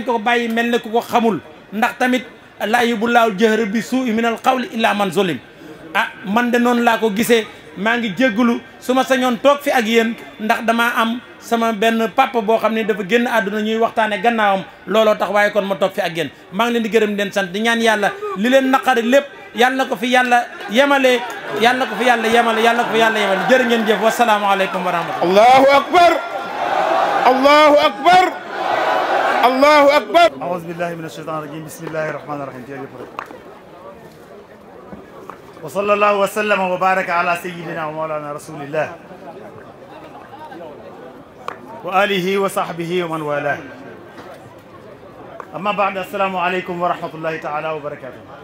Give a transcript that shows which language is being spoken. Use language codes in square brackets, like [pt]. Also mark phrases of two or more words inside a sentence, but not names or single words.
[wo] ko bàyyi mel ne ku ko xamul ndax tamit [ar] لا يحب الله الجهر بالسوء من القول إلا من ظلم [wo] man de noonu laa ko gisee maa ngi jéggulu su ma sañoon toog fi ak yéen ndax damaa am sama benn papa boo xam ne dafa génn àdduna ñuy waxtaane gannaawam looloo tax waaye kon ma toog fi ak yéen maa ngi leen di gërëm leen sant di ñaan yàlla li leen naqari lépp yàlla na ko fi yàlla yemale yàlla na ko fi yàlla yemale yàlla na ko fi yàlla yemale jërë ngeen jëf [ar] والسلام عليكم ورحمة الله الله أكبر الله أكبر الله أكبر أعوذ بالله من الشيطان الرجيم بسم الله الرحمن الرحيم وصلى الله وسلم وبارك على سيدنا ومولانا رسول الله وعلى آله وصحبه ومن والاه أما بعد السلام عليكم ورحمة الله تعالى وبركاته